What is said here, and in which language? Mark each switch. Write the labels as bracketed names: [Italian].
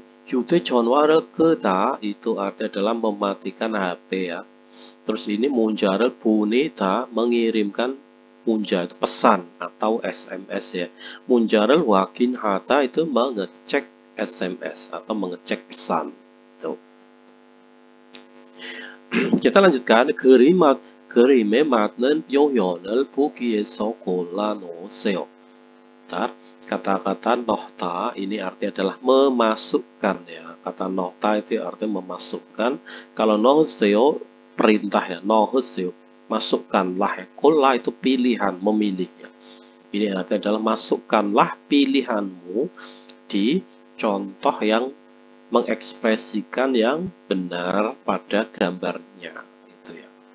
[Indonesian] Yude [Korean] 전화를 끄다 [Indonesian] itu artinya adalah mematikan HP ya. Terus ini [Korean] 문자를 보내다 [Indonesian] mengirimkan 문자 itu pesan atau SMS ya. [Korean] 문자를 확인하다 [Indonesian] itu mengecek SMS atau mengecek pesan. Tuh. Kita lanjutkan. [Korean] 그림에 맞는 표현을 보기에서 골라놓으세요. [Indonesian] Kata-kata nohta ini artinya adalah memasukkan ya. Kata nohta itu artinya memasukkan. Kalau nohseo perintah ya. Nohseo masukkanlah ya. Kola itu pilihan, memilih ya. Ini artinya adalah masukkanlah pilihanmu di contoh yang mengekspresikan yang benar pada gambarnya itu ya.